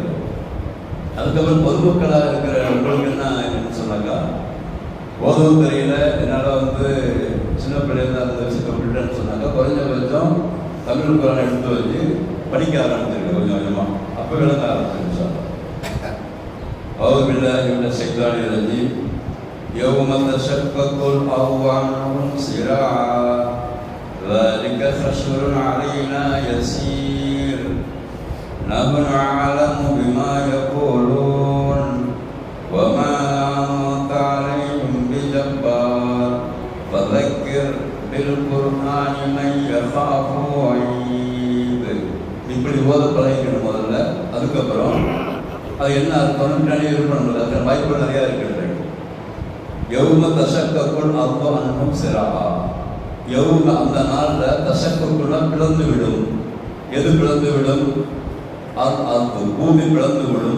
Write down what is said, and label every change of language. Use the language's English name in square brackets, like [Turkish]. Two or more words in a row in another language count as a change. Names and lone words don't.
[Tamil] அதுக்கப்புறம் பொதுமக்களாக இருக்கிற உங்களுக்கு என்னன்னு சொன்னாக்கா, ஓதவும் தெரியல, என்னால் சின்ன பிள்ளைங்க அந்த விஷயத்தை விட்டுட்டேன்னு சொன்னாக்கா, குறைஞ்சபட்சம் தமிழ் குரானை எடுத்து வச்சு படிக்க ஆரம்பிச்சிருக்கேன் கொஞ்சம் கொஞ்சமாக. அப்போ விளங்க ஆரம்பிச்சிருச்சு. [Arabic] أعوذ بالله من الشيطان الرجيم يوم تشقق الأرض عنهم سراعا ذلك حشر علينا يسير نحن أعلم بما يقولون وما أنت عليهم بجبار فذكر بالقرآن من يخاف وعيد. [Tamil] இப்படி ஓத பழகிக்கணும் முதல்ல. அதுக்கப்புறம் அது என்ன அர்த்தம்னு நிறைய இருக்கணும். அதில் வாய்ப்பு நிறையா இருக்கிறது. [Arabic] يوم تشقق அர்த்தம் عنهم سراعا. [Tamil] யௌம அந்த நாளில் தஷக்கக்குள்ள பிளந்து விடும். எது பிளந்து விடும்? அது பூமி பிளந்து விடும்.